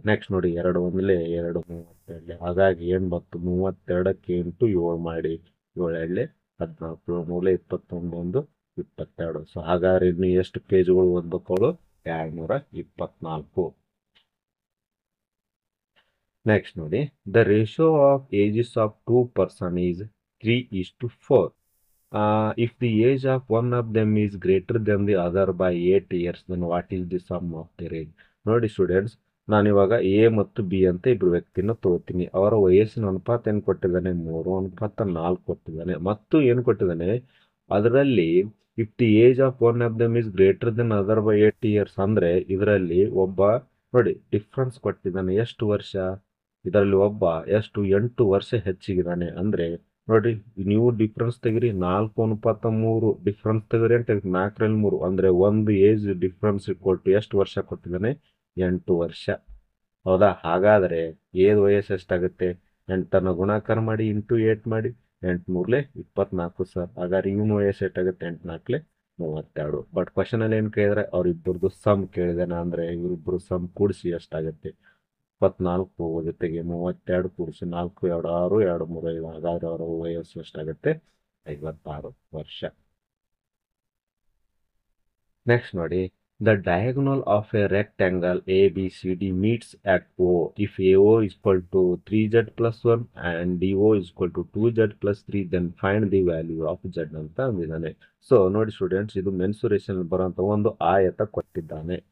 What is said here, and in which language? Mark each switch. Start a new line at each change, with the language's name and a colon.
Kannada: Next ನೋಡಿ, 2 ಒಂದಲೇ 2, 32. ಹಾಗಾಗಿ ಏನ್ ಬಂತು, 32ಕ್ಕೆ ಇಂಟು 7 ಮಾಡಿ, 7 ಎಳ್ಳೆ 14, 7 21, 22. ಸೊ ಹಾಗಾದ್ರೆ ಇನ್ನು ಎಷ್ಟು ಪೇಜ್ಗಳು ಓದ್ಬೇಕು ಅವಳು, 224.
English: Next ನೋಡಿ, the ratio of ages of 2 person is 3:4. If the age of one of them is greater than the other by 8 years, then what is the sum of their age?
Kannada: ನೋಡಿ students, ನಾನಿವಾಗ A ಮತ್ತು B ಅಂತ ಇಬ್ರು ವ್ಯಕ್ತಿನ ತಗೋತೀನಿ. ಅವರ ವಯಸ್ಸಿನ ಅನುಪಾತ ಏನು ಕೊಟ್ಟಿದ್ದಾನೆ, 3:4 ಕೊಟ್ಟಿದ್ದಾನೆ. ಮತ್ತು ಏನು ಕೊಟ್ಟಿದ್ದಾನೆ ಅದರಲ್ಲಿ, if the age of one of them is greater than other by 8 years, ಅಂದ್ರೆ ಇದರಲ್ಲಿ ಒಬ್ಬ ನೋಡಿ ಡಿಫ್ರೆನ್ಸ್ ಕೊಟ್ಟಿದ್ದಾನೆ, ಎಷ್ಟು ವರ್ಷ, ಇದರಲ್ಲಿ ಒಬ್ಬ ಎಷ್ಟು 8 ವರ್ಷ ಹೆಚ್ಚಿಗಿದ್ದಾನೆ. ಅಂದ್ರೆ ನೋಡಿ, ನೀವು ಡಿಫ್ರೆನ್ಸ್ ತೆಗಿರಿ, 4:3 ಡಿಫ್ರೆನ್ಸ್ ತೆಗಿರಿ ಅಂತ 4ರಲ್ಲಿ 3, ಅಂದ್ರೆ ಒಂದು ಏಜ್ ಡಿಫ್ರೆನ್ಸ್ ಕೊಟ್ಟು ಎಷ್ಟು ವರ್ಷ ಕೊಟ್ಟಿದ್ದಾನೆ, 8 ವರ್ಷ. ಹೌದಾ? ಹಾಗಾದ್ರೆ ಏದ್ ವಯಸ್ಸು ಎಷ್ಟಾಗುತ್ತೆ, 8ಅನ್ನು ಗುಣಾಕಾರ ಮಾಡಿ ಇಂಟು 8 ಮಾಡಿ, 8×3 24 ಸರ್. ಹಾಗಾದ್ರೆ ಇವನು ವಯಸ್ಸು ಎಷ್ಟಾಗುತ್ತೆ, 8×4 32. ಬಟ್ ಕ್ವಶನ್ ಅಲ್ಲಿ ಏನ್ ಕೇಳಿದ್ರೆ ಅವ್ರಿಬ್ಬರದು ಸಮ್ ಕೇಳಿದಾನೆ, ಅಂದ್ರೆ ಇವರಿಬ್ರು ಸಮ್ ಕೂಡಿಸಿ ಎಷ್ಟಾಗುತ್ತೆ, 24 ಜೊತೆಗೆ 32 ಕೂಡಿಸಿ 4, 2, 6, 2, 3, 5. ಹಾಗಾದ್ರೆ ಅವರ ವಯಸ್ಸು ಎಷ್ಟಾಗುತ್ತೆ, 56 ವರ್ಷ.
English: Next ನೋಡಿ, the diagonal of a rectangle ABCD meets at O if AO is equal to 3z+1 and DO is equal to 2z+3, then find the value of z ಅಂತ ಅಂದಿದ್ದಾನೆ.
Kannada: ಸೊ ನೋಡಿ ಸ್ಟೂಡೆಂಟ್ಸ್, ಇದು ಮೆನ್ಸುರೇಷನ್ ಬರುವಂತ ಒಂದು ಆಯತ ಕೊಟ್ಟಿದ್ದಾನೆ.